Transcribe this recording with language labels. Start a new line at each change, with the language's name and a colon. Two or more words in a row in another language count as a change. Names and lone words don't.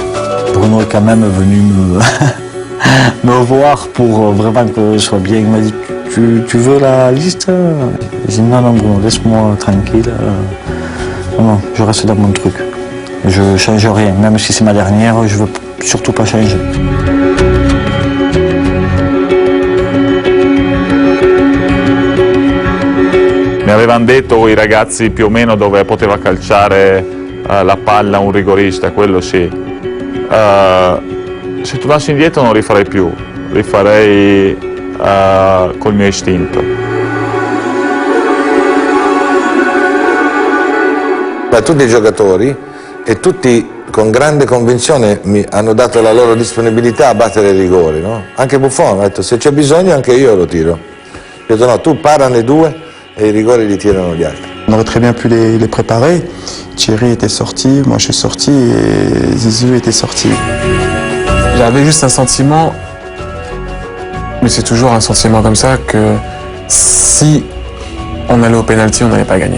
French: Bruno est quand même venu me voir pour vraiment que je sois bien. Il m'a dit, tu veux la liste? J'ai dit non, Bruno, laisse-moi tranquille. Non, je reste dans mon truc. Je change rien. Même si c'est ma dernière, je veux surtout pas changer.
Italian: Mi avevano detto i ragazzi più o meno dove poteva calciare la palla un rigorista, quello sì. Se tornassi indietro non rifarei più, rifarei col mio istinto. Tutti i giocatori e tutti con grande convinzione mi hanno dato la loro disponibilità a battere i rigori, no? Anche Buffon ha detto se c'è bisogno anche io lo tiro. Io ho detto no, tu parane due
French: et les
Italian: rigori li tirano gli altri.
French: On aurait très bien pu les préparer. Thierry était sorti, moi je suis sorti et Zizou était sorti. J'avais juste un sentiment, mais c'est toujours un sentiment comme ça, que si on allait au pénalty, on n'allait pas gagner.